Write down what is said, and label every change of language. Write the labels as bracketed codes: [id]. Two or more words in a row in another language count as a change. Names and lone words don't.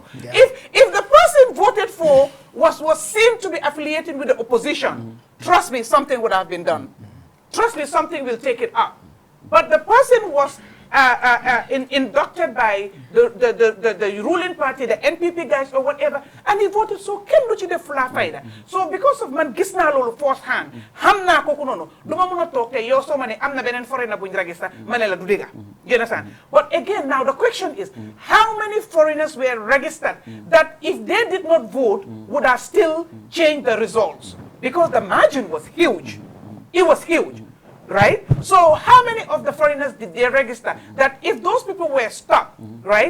[en] If the person voted for was seen to be affiliated with the opposition, trust me, something would have been done. Trust me, something will take it up. But the person was inducted by the ruling party, the NPP guys or whatever, and he voted so [wo] ken lu ci def la fayda. [en] So because of [wo] man gis na lolu [en] first hand, [wo] xam na ko nono, duma mëna tok te yow so mané amna benen foreigner buñ register mané la du diga. [en] You understand? But again, now the question is, how many foreigners were registered that if they did not vote would have still changed the results? Because the margin was huge. It was huge. Right? So how many of the foreigners did they register that if those people were stopped, right?